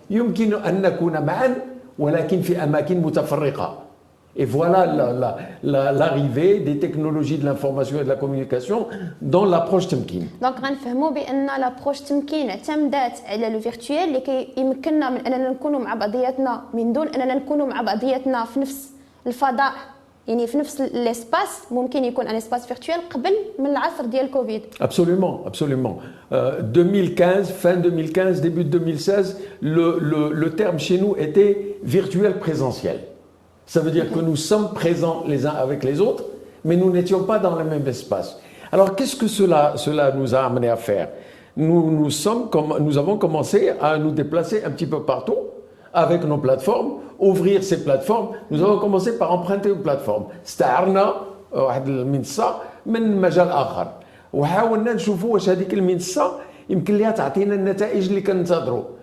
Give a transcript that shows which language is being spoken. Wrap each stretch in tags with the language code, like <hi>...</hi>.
<ar>يمكن أن نكون معا ولكن في أماكن متفرقة.</ar> <fr>Et voilà l'arrivée des technologies de l'information et de la communication dans l'approche Temkin.</fr> <ar>دونك غنفهموا بان لابروش تمكين اعتمدات على لو فيرتويال اللي كيمكننا من اننا نكونوا مع بعضياتنا من دون اننا نكونوا مع بعضياتنا في نفس الفضاء، يعني في نفس الاسباس. ممكن يكون ان اسباس فيرتويال قبل من العصر ديال كوفيد.</ar> <fr>Absolument, absolument. 2015, fin 2015, début 2016, le terme chez nous était virtuel présentiel. Ça veut dire que nous sommes présents les uns avec les autres, mais nous n'étions pas dans le même espace. Alors, qu'est-ce que cela nous a amené à faire? Nous avons commencé à nous déplacer un petit peu partout avec nos plateformes, ouvrir ces plateformes. Nous avons commencé par emprunter une plateforme.</fr> <ar>استعرنا واحد المنصة من مجال آخر وحاولنا نشوفوا واش هذيك المنصة يمكن لها تعطينا النتائج اللي كننتظروا.</ar>